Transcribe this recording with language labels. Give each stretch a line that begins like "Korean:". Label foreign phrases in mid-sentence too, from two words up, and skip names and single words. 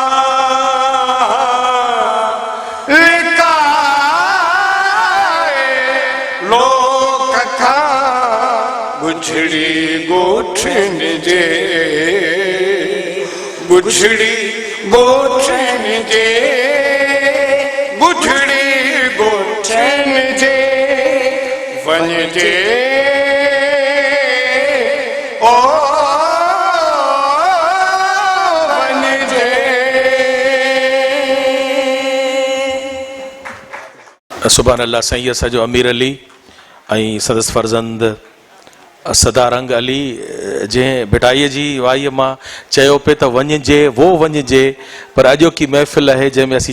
Sindhi: लिकाए लोक का गुछड़ी गोठन जे गुछड़ी गोठन जे गुछड़ी गोठन जे वनजे ओ वनजे सुभान अल्लाह साईं असांजो अमीर अली ऐं सदस फर्ज़ंद सदारंग अली जंहिं भिटाईअ जी वाईअ मां चयो पे त वञिजे वो वञिजे पर अॼोकी महफ़िल आहे जंहिंमें असीं